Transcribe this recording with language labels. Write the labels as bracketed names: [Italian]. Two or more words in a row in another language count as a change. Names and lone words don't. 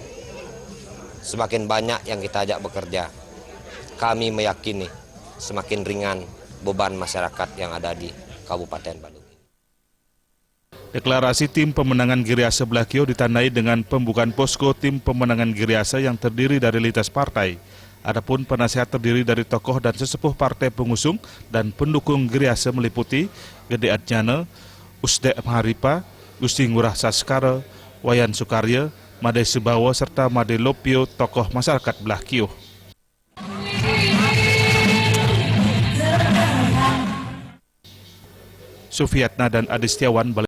[Indonesian] Semakin banyak yang kita ajak bekerja, kami meyakini semakin ringan beban masyarakat yang ada di Kabupaten Badung. Deklarasi tim pemenangan Giriase Blakio ditandai dengan pembukaan posko tim pemenangan Giriase yang terdiri dari lintas partai. Adapun penasihat terdiri dari tokoh dan sesepuh partai pengusung dan pendukung Giriase meliputi Gede Adjana, Usde Maharipa, Gusti Ngurah Saskara, Wayan Sukarya, Made Subawa serta Made Lopio tokoh masyarakat Blakio. Sufiatna dan Adi Setiawan